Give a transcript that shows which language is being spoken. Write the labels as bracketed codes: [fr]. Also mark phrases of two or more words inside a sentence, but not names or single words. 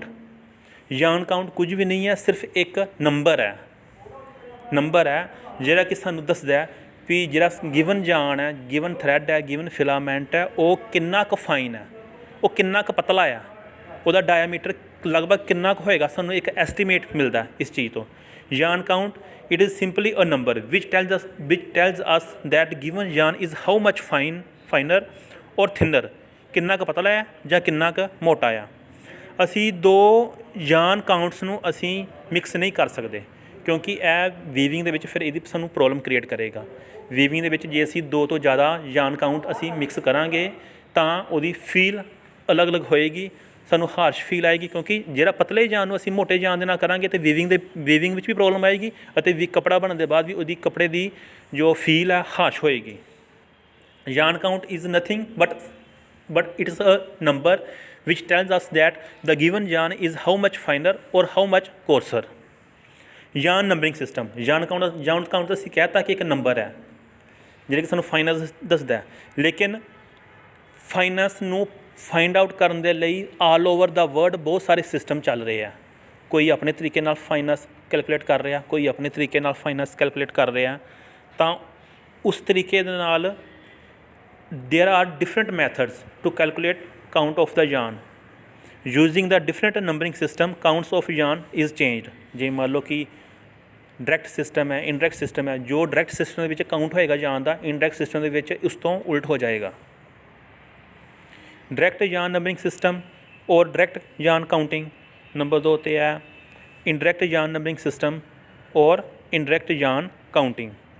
[en] yarn count [pa] ਕੁਝ ਵੀ ਨਹੀਂ ਹੈ, ਸਿਰਫ ਇੱਕ ਨੰਬਰ ਹੈ ਜਿਹੜਾ ਕਿ ਸਾਨੂੰ ਦੱਸਦਾ ਵੀ ਜਿਹੜਾ [en] given yarn [pa] ਹੈ, [en] given thread [pa] ਹੈ, [en] given filament [pa] ਹੈ, ਉਹ ਕਿੰਨਾ ਕੁ ਫਾਈਨ ਹੈ, ਉਹ ਕਿੰਨਾ ਕੁ ਪਤਲਾ ਆ, ਉਹਦਾ ਡਾਇਆਮੀਟਰ ਲਗਭਗ ਕਿੰਨਾ ਕੁ ਹੋਏਗਾ। ਸਾਨੂੰ ਇੱਕ ਐਸਟੀਮੇਟ ਮਿਲਦਾ ਇਸ ਚੀਜ਼ ਤੋਂ। [en] yarn count, it is simply a number which tells us that given yarn is how much finer or thinner, [pa] ਕਿੰਨਾ ਕੁ ਪਤਲਾ ਹੈ ਜਾਂ ਕਿੰਨਾ ਕੁ ਮੋਟਾ ਆ। ਅਸੀਂ ਦੋ [en] yarn counts [pa] ਨੂੰ ਅਸੀਂ ਮਿਕਸ ਨਹੀਂ ਕਰ ਸਕਦੇ, ਕਿਉਂਕਿ ਇਹ ਵੀਵਿੰਗ ਦੇ ਵਿੱਚ ਫਿਰ ਇਹਦੀ ਸਾਨੂੰ [en] problem create [pa] ਕਰੇਗਾ। ਵੀਵਿੰਗ ਦੇ ਵਿੱਚ ਜੇ ਅਸੀਂ ਦੋ ਤੋਂ ਜ਼ਿਆਦਾ [en] yarn count [pa] ਅਸੀਂ ਮਿਕਸ ਕਰਾਂਗੇ ਤਾਂ ਉਹਦੀ ਫੀਲ ਅਲੱਗ-ਅਲੱਗ ਹੋਏਗੀ, ਸਾਨੂੰ [en] harsh feel [pa] ਆਏਗੀ, ਕਿਉਂਕਿ ਜਿਹੜਾ ਪਤਲੇ yarn ਨੂੰ ਅਸੀਂ ਮੋਟੇ yarn ਦੇ ਨਾਲ ਕਰਾਂਗੇ ਤਾਂ ਵੀਵਿੰਗ ਵਿੱਚ ਵੀ ਪ੍ਰੋਬਲਮ ਆਏਗੀ ਅਤੇ ਕੱਪੜਾ ਬਣਨ ਦੇ ਬਾਅਦ ਵੀ ਉਹਦੀ ਕੱਪੜੇ ਦੀ ਜੋ ਫੀਲ ਹੈ ਹਾਰਸ਼ ਹੋਏਗੀ। [en] yarn count is nothing but it is a number which tells us that the given yarn is how much finer or how much coarser। yarn numbering system, yarn count [pa] ਅਸੀਂ ਕਹਿਤਾ ਕਿ ਇੱਕ ਨੰਬਰ ਹੈ ਜਿਹੜਾ ਕਿ ਸਾਨੂੰ ਫਾਈਨੈਂਸ ਦੱਸਦਾ, ਲੇਕਿਨ ਫਾਈਨੈਂਸ ਨੂੰ [en] find out [pa] ਕਰਨ ਦੇ ਲਈ [en] all over the world [pa] ਬਹੁਤ ਸਾਰੇ ਸਿਸਟਮ ਚੱਲ ਰਹੇ ਆ। ਕੋਈ ਆਪਣੇ ਤਰੀਕੇ ਨਾਲ ਫਾਈਨੈਂਸ ਕੈਲਕੂਲੇਟ ਕਰ ਰਿਹਾ, ਕੋਈ ਆਪਣੇ ਤਰੀਕੇ ਨਾਲ ਫਾਈਨੈਂਸ ਕੈਲਕੂਲੇਟ ਕਰ ਰਿਹਾ। ਤਾਂ ਉਸ ਤਰੀਕੇ ਦੇ ਨਾਲ [en] there are different methods to calculate count of the yarn using the different numbering system। counts of yarn is changed। [pa] ਜੇ ਮੰਨ ਲਓ ਕਿ [en] direct system [pa] ਹੈ, [en] indirect system [pa] ਹੈ, ਜੋ [en] direct system [pa] ਦੇ ਵਿੱਚ ਕਾਊਂਟ ਹੋਏਗਾ yarn ਦਾ, [en] indirect system [pa] ਦੇ ਵਿੱਚ ਉਸ ਤੋਂ ਉਲਟ ਹੋ ਜਾਏਗਾ। [en] direct yarn numbering system ਔਰ direct yarn counting. [pa] ਨੰਬਰ 2 'ਤੇ ਹੈ [en] indirect yarn numbering system ਔਰ indirect yarn counting.